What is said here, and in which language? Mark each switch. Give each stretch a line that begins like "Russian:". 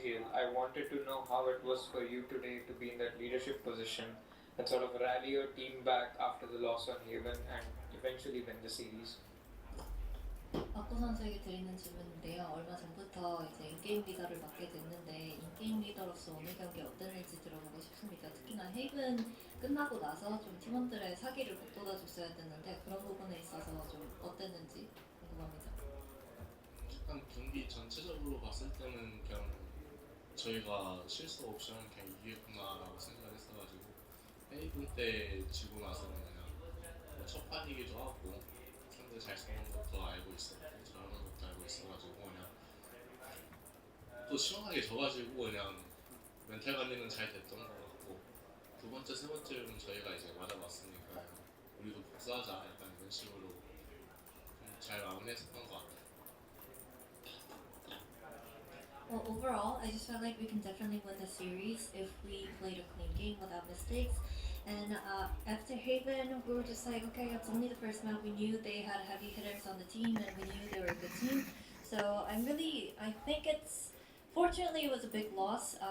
English: I wanted to know how it was for you today to be in that leadership position and sort of rally your team back after the loss on Haven and eventually win the series.
Korean: 박구 선수에게 드리는 질문인데요. 얼마 전부터 이제 인게임 리더를 맡게 됐는데 인게임 리더로서 오늘 경기 어땠는지 들어보고 싶습니다. 특히나 헤이븐 끝나고 나서 좀 팀원들의 사기를 북돋아줬어야 됐는데 그런 부분에 있어서 좀 어땠는지 궁금합니다. 일단 경기 전체적으로 봤을 때는 그냥 저희가 실수 없이 하면 그냥 이기겠구나라고 생각을 했어가지고 헤이븐 때 지고 나서는 그냥 첫 판이기도 하고 상대 잘 싸우는 것도 알고 있었고 잘하는 것도 알고 있어가지고 그냥 또 시원하게 져가지고 그냥 멘탈 관리는 잘 됐던 것 같고 두 번째 세 번째는 저희가 이제 맞아봤으니까 우리도 복수하자 약간 이런 식으로 잘 마무리했었던 것 같아요.
English: Well, overall, I just felt like we can definitely win the series if we played a clean game without mistakes. And after Haven, we were just like, okay, it's only the first map. We knew they had heavy hitters on the team, and we knew they were a good team. So I think fortunately, it was a big loss.